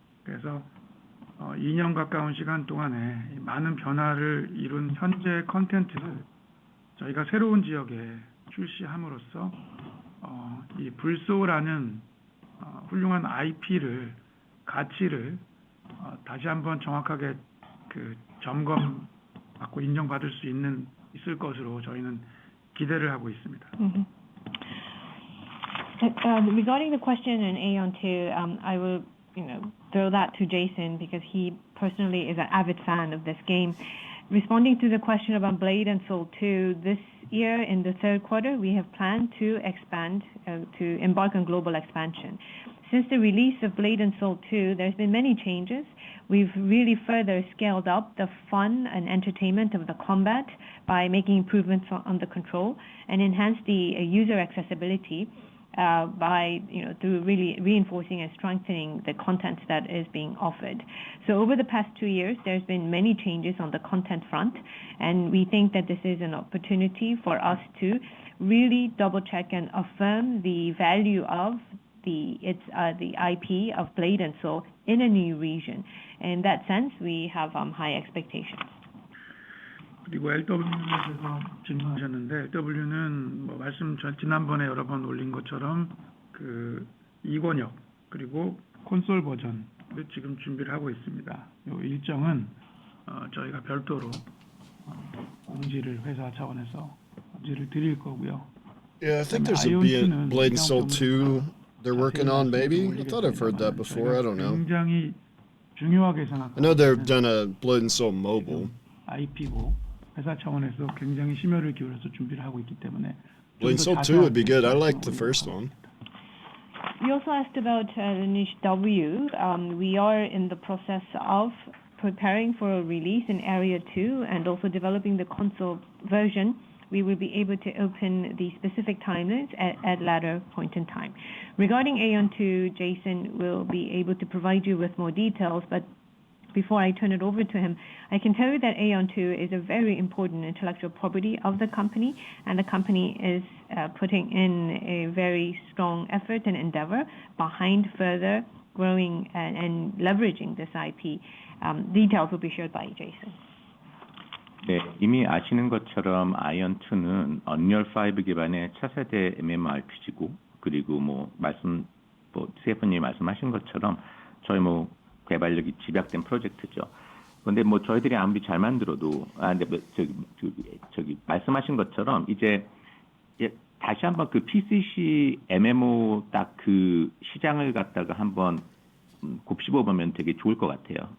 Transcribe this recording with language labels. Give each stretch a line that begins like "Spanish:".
Korean: 그래서 2년 가까운 시간 동안에 많은 변화를 이룬 현재 컨텐츠를 저희가 새로운 지역에 출시함으로써 이 불소라는 훌륭한 IP를 가치를 다시 한번 정확하게 그 점검받고 인정받을 수 있을 것으로 저희는 기대를 하고 있습니다.
English: Regarding the question in Aeon 2, I will throw that to Jason because he personally is an avid fan of this game. Responding to the question about Blade and Soul 2, this year in the third quarter, we have planned to expand, to embark on global expansion. Since the release of Blade and Soul 2, there's been many changes. We've really further scaled up the fun and entertainment of the combat by making improvements on the control and enhanced the user accessibility by through really reinforcing and strengthening the content that is being offered. So over the past 2 years, there's been many changes on the content front, and we think that this is an opportunity for us to really double check and affirm the value of the IP of Blade and Soul in a new region. In that sense, we have high expectations.
Korean: 그리고 LW에 대해서 질문하셨는데, LW는 지난번에 여러 번 올린 것처럼 그 2권역 그리고 콘솔 버전을 지금 준비를 하고 있습니다. 이 일정은 저희가 별도로 회사 차원에서 공지를 드릴 거고요.
English: Yeah, I think there's a Blade and Soul 2 they're working on, maybe? I thought I've heard that before, I don't know.
Korean: 굉장히 중요하게 생각합니다.
English: I know they've done a Blade and Soul mobile.
Korean: IP고 회사 차원에서 굉장히 심혈을 기울여서 준비를 하고 있기 때문에
English: Blade and Soul 2 would be good. I liked the first one. You also asked about Lineage W. We are in the process of preparing for a release in Area 2 and also developing the console version, we will be able to open the specific timelines at later point in time. Regarding Aeon 2, Jason will be able to provide you with more details, but before I turn it over to him, I can tell you that Aeon 2 is a very important intellectual property of the company, and the company is putting in a very strong effort and endeavor behind further growing and leveraging this IP. Details will be shared by Jason.
Korean: 네, 이미 아시는 것처럼 아이언2는 언리얼 5 기반의 차세대 MMORPG고, 그리고 CF님이 말씀하신 것처럼 저희 개발력이 집약된 프로젝트죠. 그런데 저희들이 아무리 잘 만들어도, 근데 저기 말씀하신 것처럼 이제 다시 한번 그 PCC MMO 딱 그 시장을 갖다가 한번 곱씹어 보면 되게 좋을 것 같아요.